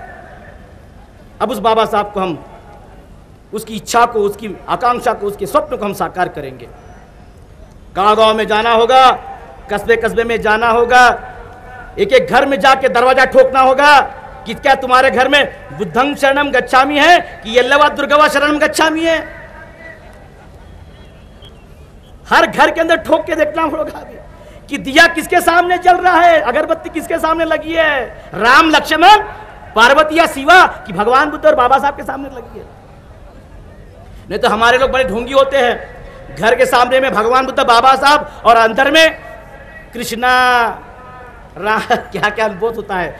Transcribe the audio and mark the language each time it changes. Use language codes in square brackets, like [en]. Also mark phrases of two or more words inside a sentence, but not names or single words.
[hi] अब उस बाबा साहब को हम, उसकी इच्छा को, उसकी आकांक्षा को, उसके स्वप्न को हम साकार करेंगे। गांव-गांव में जाना होगा, कस्बे कस्बे में जाना होगा, एक एक घर में जाके दरवाजा ठोकना होगा कि क्या तुम्हारे घर में [pi] बुद्धं शरणम गच्छामि [hi] है कि यल्लम्मा दुर्गा [pi] शरणम गच्छामि [hi] है। हर घर के अंदर ठोक के देखना होगा कि दिया किसके सामने जल रहा है, अगरबत्ती किसके सामने लगी है, राम लक्ष्मण पार्वती या शिवा कि भगवान बुद्ध और बाबा साहब के सामने लगी है। नहीं तो हमारे लोग बड़े ढोंगी होते हैं, घर के सामने में भगवान बुद्ध बाबा साहब और अंदर में कृष्णा क्या क्या बहुत होता है।